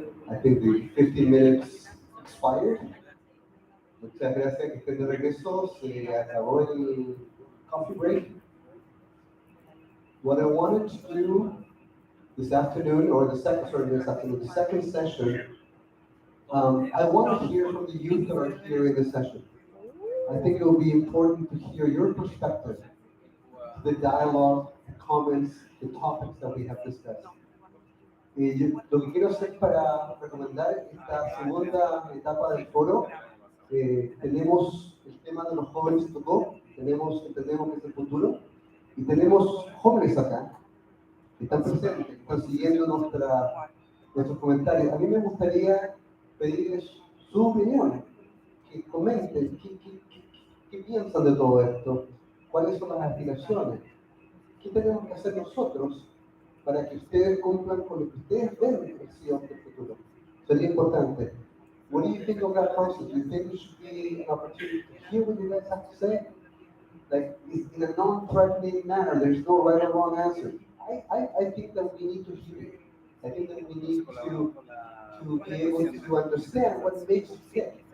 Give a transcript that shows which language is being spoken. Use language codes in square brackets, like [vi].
[en] I think the 15 minutes expired. [es] Muchas gracias que estén de regreso. Se acabó el coffee break. [en] What I wanted to do this afternoon, or the second session, I want to hear from the youth that are here in this session. I think it will be important to hear your perspective, the dialogue, the comments, the topics that we have discussed. [es] Lo que quiero hacer para recomendar esta segunda etapa del foro, tenemos el tema de los jóvenes que tocó, entendemos que es el futuro, y tenemos jóvenes acá, que están presentes, que están siguiendo nuestros comentarios. A mí me gustaría pedirles su opinión, que comenten qué piensan de todo esto, cuáles son las aspiraciones, qué tenemos que hacer nosotros para que ustedes cumplan con lo que ustedes ven en el futuro. Sería importante. [en] What do you think of that concept? Do you think it should be an opportunity to hear what you guys have to say? Like, in a non-threatening manner, there's no right or wrong answer. I think that we need to hear it. I think that we need to be able to understand what makes you tick.